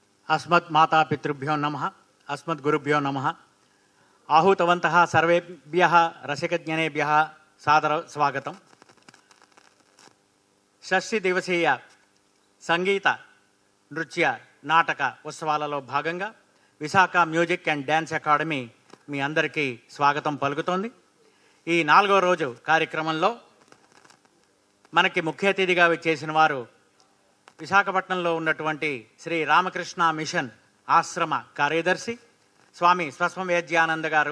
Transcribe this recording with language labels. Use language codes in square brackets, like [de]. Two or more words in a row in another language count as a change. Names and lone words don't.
[sa] अस्मत् माता पितृभ्यो नमः अस्मत् गुरुभ्यो नमः आहूतवन्तः सर्वेभ्यः रसिकज्ञनेभ्यः सादर स्वागतम्। [te] షష్ఠి దివసీయ సంగీత నృత్య నాటక ఉత్సవాలలో భాగంగా విశాఖ మ్యూజిక్ అండ్ డ్యాన్స్ అకాడమీ మీ అందరికీ స్వాగతం పలుకుతోంది. ఈ 4వ రోజు కార్యక్రమంలో మనకి ముఖ్య అతిథిగా చేసిన వారు విశాఖపట్నంలో ఉన్నటువంటి శ్రీ రామకృష్ణ మిషన్ ఆశ్రమ కార్యదర్శి స్వామి స్వస్వవేద్యానంద గారు.